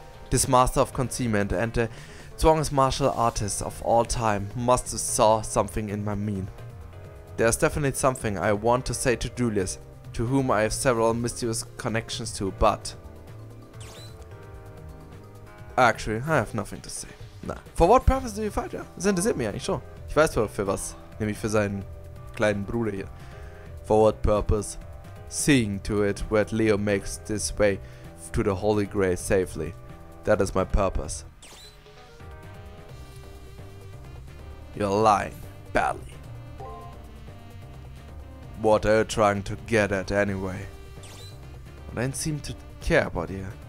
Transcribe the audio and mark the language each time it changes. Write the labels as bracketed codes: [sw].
[en] This master of concealment and the strongest martial artist of all time must have saw something in my mien. There's definitely something I want to say to Julius, to whom I have several mysterious connections to, but... Actually, I have nothing to say. Na, for what purpose do you fight? [de] Ja, das interessiert mich eigentlich schon. Ich weiß für was, nämlich für seinen kleinen Bruder hier. [en] For what purpose? Seeing to it that Leo makes this way to the Holy Grail safely. That is my purpose. You're lying badly. What are you trying to get at anyway? I don't seem to care about you.